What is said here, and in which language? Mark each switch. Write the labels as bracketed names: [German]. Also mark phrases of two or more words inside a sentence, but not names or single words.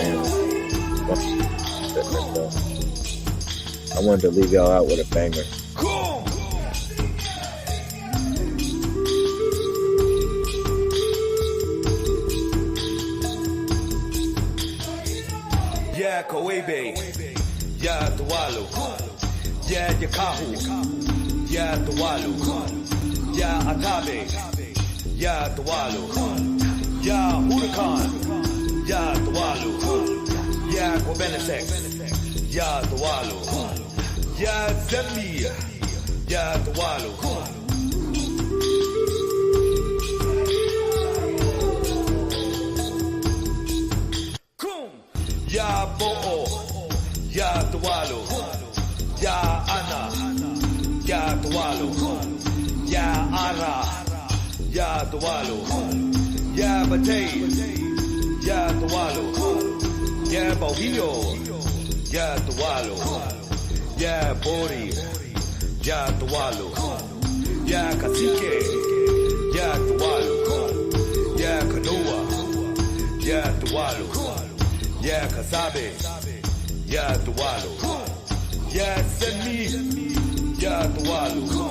[English] I wanted to leave y'all out with a banger. Yeah, Koebe. Yeah, Tuwalu. Yeah, Yakahu. Yeah, Tuwalu. Yeah, Atabe. Yeah, Tuwalu. Yeah, Huracan. Yeah, Tuwalu. Yeah, Kobenesek. Yeah, Tuwalu. Yeah, Zembi. Yeah, Tuwalu. [Taino] Ya Bo'o, Ya Tuwalu, Ya Ana, Ya Tuwalu, Ya Ara, Ya Tuwalu, Ya Batay, Ya Tuwalu, Ya Bohio, Ya Tuwalu, Ya Bori, Ya Tuwalu, Ya Cacique, Ya Tuwalu, Ya Canoa, Ya Tuwalu, Ya Casabe, Ya Tuwalu, Ya Semi, Ya Tuwalu,